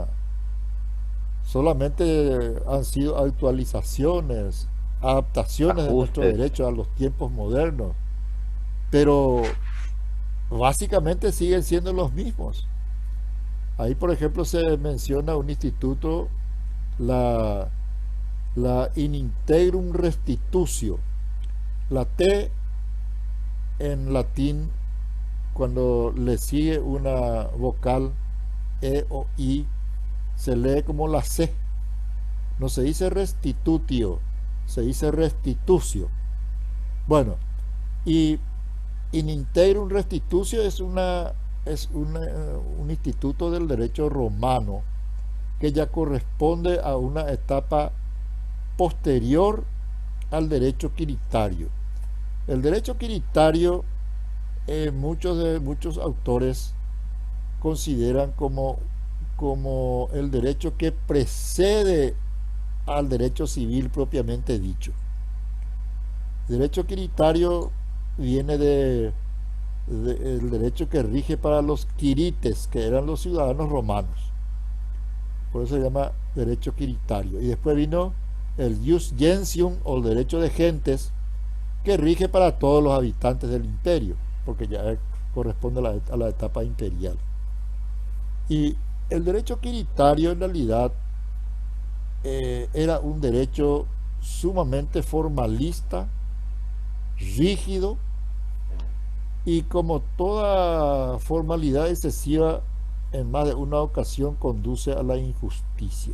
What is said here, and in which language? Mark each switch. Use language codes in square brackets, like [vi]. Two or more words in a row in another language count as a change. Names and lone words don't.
[es] Solamente han sido actualizaciones, adaptaciones de nuestro derecho a los tiempos modernos, pero básicamente siguen siendo los mismos. Ahí, por ejemplo, se menciona un instituto, la [la] in integrum restitutio. [es] La T en latín, cuando le sigue una vocal E o I, se lee como la C. No se dice restitutio, se dice restitutio. Bueno, y [la] in integrum restitutio [es] es un instituto del derecho romano que ya corresponde a una etapa posterior al derecho quiritario. El derecho quiritario, muchos autores consideran como el derecho que precede al derecho civil propiamente dicho. El derecho quiritario viene del derecho que rige para los quirites, que eran los ciudadanos romanos. Por eso se llama derecho quiritario. Y después vino el [la] ius gentium, [es] o el derecho de gentes, que rige para todos los habitantes del imperio, porque ya corresponde a la etapa imperial. Y el derecho quiritario en realidad era un derecho sumamente formalista, rígido, y como toda formalidad excesiva en más de una ocasión conduce a la injusticia.